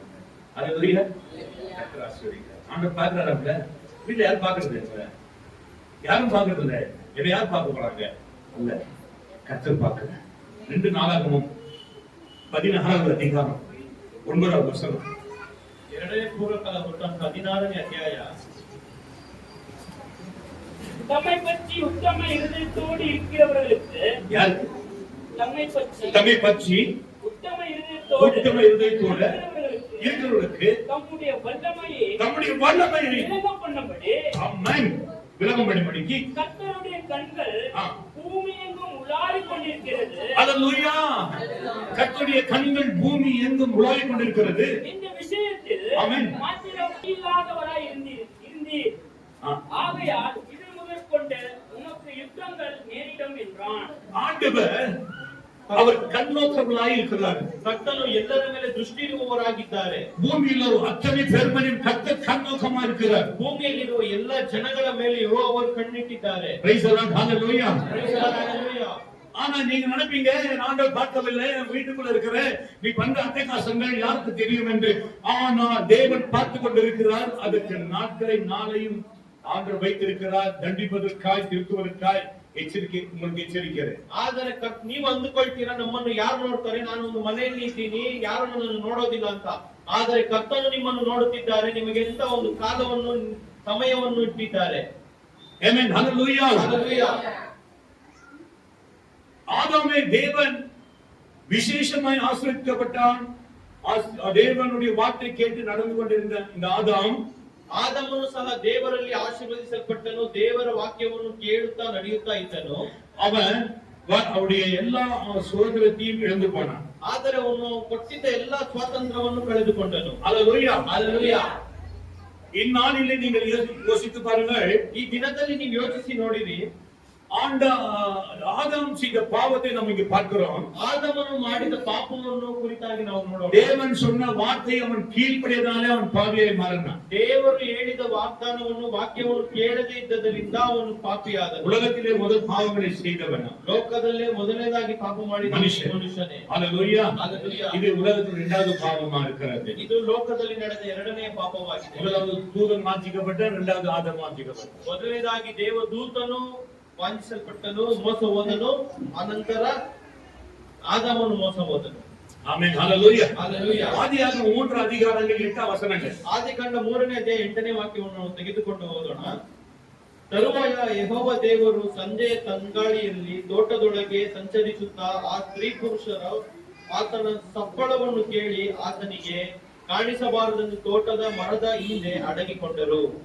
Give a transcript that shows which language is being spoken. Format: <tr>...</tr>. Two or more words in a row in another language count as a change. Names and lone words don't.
<ta>அல்லேலூயா. கர்த்தர் ஆசீர்வதிக்கிறார். ஆண்டவர் பார்க்கிறாரு. அப்ப வீட்டுல யாரும் பார்க்கறது இல்லை, யாரும் பார்க்கறது இல்லை. இதை யார் பார்க்க போறாங்க? இல்ல, கர்த்தர் பார்க்கிறார். 2 நாளாகமம் 16வது அதிகாரம் 9வது வசனம்.</ta> <kn>2ನೇ ಪೂರ್ವಕಾಲ ವೃತ್ತಾಂತ 16ನೇ ಅಧ್ಯಾಯ.</kn> <ta>தம்மை பற்றி உத்தம இருதயத்தோடு இருக்கிறவர்களுக்கு, யார்? தம்மை பற்றி உத்தம இருதயத்தோடு இருக்கிறவர்களுக்கு தம்முடைய வல்லமையை விளங்கம் பண்ணும்படி, ஆமென், விளங்கம் பண்ணும்படிக்கு கர்த்தருடைய கண்கள் பூமி எங்கும் உலாவிக் கொண்டிருக்கிறது. அல்லேலூயா. கர்த்தருடைய கண்கள் பூமி எங்கும் உலாவிக் கொண்டிருக்கிறது. இந்த விஷயத்தில் ஆமென், மாத்திரம் இல்லாதவராய் இருந்தீர். ஆகையால் இது முதற்கொண்டு உனக்கு யுத்தங்கள் நேரிடும் என்றான். ஆண்டவர் அவர் கண்ணோக்கர்களாய் இருக்கிறார்.</ta> <kn>ಕರ್ತನು ಎಲ್ಲರ ಮೇಲೆ ದೃಷ್ಟಿ ಇರುವವರಾಗಿದ್ದಾರೆ.</kn> <ta>பூமியில அத்தனை பேர் மேலும் கர்த்தர் கண்ணோக்கமா இருக்கிறார்.</ta> <kn>ಭೂಮಿಯಲ್ಲಿರುವ ಎಲ್ಲ ಜನಗಳ ಮೇಲೆಯೂ ಅವರು ಕಣ್ಣಿಟ್ಟಿದ್ದಾರೆ.</kn> <en>Praise the Lord. Hallelujah. Praise the Lord. Hallelujah.</en> <ta>ஆனா நீங்க நினைப்பீங்க, ஆண்டவர் பார்க்கவில்லை, வீட்டுக்குள்ள இருக்கிற நீ பண்ற அட்டகாசங்கள் யாருக்கு தெரியும் என்று. ஆனா தேவன் பார்த்து கொண்டிருக்கிறார். அதுக்கு நாளையும் ஆண்டவர் வைத்திருக்கிறார், தண்டிப்பதற்காய், திருத்துவதற்காய்.</ta> <kn>ಎಚ್ಚರಿಕೆ, உங்களுக்கு ಎಚ್ಚರಿಕೆ. ಆದರೆ ನೀವು ಅಂದುಕೊಳ್ತೀರಾ ನಮ್ಮನ್ನು ಯಾರು ನೋಡ್ತಾರೆ, ನಾನು ಒಂದು ಮನೆಯಲ್ಲಿ ಇದ್ದೀನಿ, ಯಾರು ನನ್ನನ್ನು ನೋಡೋದಿಲ್ಲ ಅಂತ. ಆದರೆ ಕರ್ತನು ನಿಮ್ಮನ್ನು ನೋಡುತ್ತಿದ್ದಾರೆ, ನಿಮಗೆ ಎಂತ ಒಂದು ಕಾಲವನ್ನು, ಸಮಯವನ್ನು ಇಟ್ಟಿದ್ದಾರೆ. ಆಮೆನ್. ಹಲ್ಲೆಲೂಯಾ. ಹಲ್ಲೆಲೂಯಾ.</kn> <ta>ஆதாமை தேவன் விசேஷமாய் ஆசீர்வதிக்கப்பட்டான். தேவனுடைய வார்த்தை கேட்டு நடந்து கொண்டிருந்த இந்த</ta> <kn>ಆದಮನು ಸಹ ದೇವರಲ್ಲಿ ಆಶೀರ್ವದಿಸಲ್ಪಟ್ಟನು. ದೇವರ ವಾಕ್ಯವನ್ನು ಕೇಳುತ್ತಾ ನಡೆಯುತ್ತಾ ಇದ್ದನು.</kn> <ta>ಅವನ್ ಅವருடைய எல்லா சுதந்திரத்தையும் இழந்து போனான்.</ta> <kn>ಆದರೆ ಅವನು ಕೊಟ್ಟಿದ್ದ ಎಲ್ಲಾ ಸ್ವಾತಂತ್ರ್ಯವನ್ನು ಕಳೆದುಕೊಂಡನು.</kn> <ta>அல்லேலூயா. அல்லேலூயா. இந்நாளிலே நீங்கள் யோசித்து பாருங்கள்.</ta> <kn>ಈ ದಿನದಲ್ಲಿ ನೀವು ಯೋಚಿಸಿ ನೋಡಿರಿ.</kn> <ta>ஆதாம் செய்த பாவத்தை நாம் இங்கே பார்க்கிறோம்.</ta> <kn>ஆதாமನು ಮಾಡಿದ ಪಾಪವನ್ನು ಕುರಿತಾಗಿ ನಾವು ನೋಡೋಣ.</kn> <ta>தேவன் சொன்ன வார்த்தை அவன் கீழ்ப்படியதாலே அவன் பாவியாய் மாறினான்.</ta> <kn>ದೇವರು ಹೇಳಿದ ವಾಗ್ದಾನವನ್ನು, ವಾಕ್ಯವನ್ನು ಕೇಳದೇ ಇದ್ದದರಿಂದ ಅವನು ಪಾಪಿಯಾದನು.</kn> <ta>உலகத்திலே முதல் பாவங்களை செய்தவன்,</ta> <kn>ಲೋಕದಲ್ಲೇ ಮೊದಲನೇದಾಗಿ ಪಾಪ ಮಾಡಿದ ಮನುಷ್ಯನೇ.</kn> <ta>அல்லேலூயா. அல்லேலூயா. இது உலகத்தில் 2வது பாவமா இருக்கிறது.</ta> <kn>ಇದು ಲೋಕದಲ್ಲಿ ನಡೆದ 2ನೇ ಪಾಪವಾಗಿದೆ.</kn> <ta>முதலாவது தூதன் வாஞ்சிக்கப்பட்ட, 2வது ஆதாம் வாஞ்சிக்கப்பட்ட.</ta> <kn>ಮೊದಲನೇದಾಗಿ ದೇವದೂತನು ವಂಚಿಸಲ್ಪಟ್ಟನು, ಮೋಸ ಹೋದನು. ಅನಂತರ ಆದಾಮನು ಮೋಸ ಹೋದನು. ಆಮೆನ್. ಹಲ್ಲೆಲೂಯಾ. ಹಲ್ಲೆಲೂಯಾ. ಆದಿಯಾಗಮ 3 ಅಧಿಕಾರಗಳು 8 ವಚನಗಳು. ಆದಿಕಾಂಡ 3ನೇ ಅಧ್ಯಾಯ 8ನೇ ವಾಕ್ಯವನ್ನು ತೆಗೆದುಕೊಂಡು ಹೋಗೋಣ. ತರುವಾಯ ಯೆಹೋವ ದೇವರು ಸಂಜೆಯ ತಂಗಾಳಿಯಲ್ಲಿ ತೋಟದೊಳಗೆ ಸಂಚರಿಸುತ್ತಾ ಆ ಸ್ತ್ರೀ ಪುರುಷರು ಆತನ ಸಪ್ಪಳವನ್ನು ಕೇಳಿ ಆತನಿಗೆ ಕಾಣಿಸಬಾರದೆಂದು ತೋಟದ ಮರದ ಹಿಂದೆ ಅಡಗಿಕೊಂಡರು.</kn>